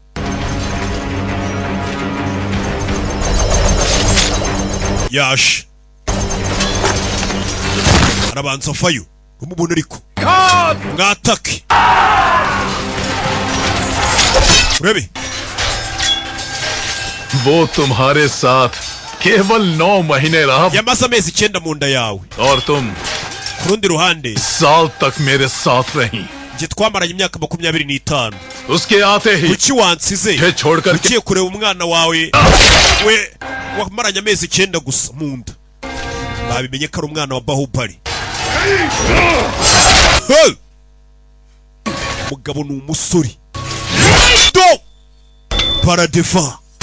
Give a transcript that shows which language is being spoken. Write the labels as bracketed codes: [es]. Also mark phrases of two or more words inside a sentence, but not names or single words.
[rw] Yash. Arabanza avayo. Umubona ariko. Mwatake. Urebe. [hi] वो तुम्हारे साथ केवल 9 महीने रहा [rw] yamaze amezi 9 mu nda yawe. [hi] और तुम [rw] ku rundi ruhande [hi] साल तक मेरे साथ रही. [rw] nje twamaranye imyaka 25. [hi] उसके आते ही [rw] kuki wansize [hi] ये छोड़कर [rw] ugiye kureba umwana wawe we wamaranye amezi 9 gusa mu nda. Babimenye ko ari umwana wa Bahubali. Mugabo ni umusore. Do Baradiva.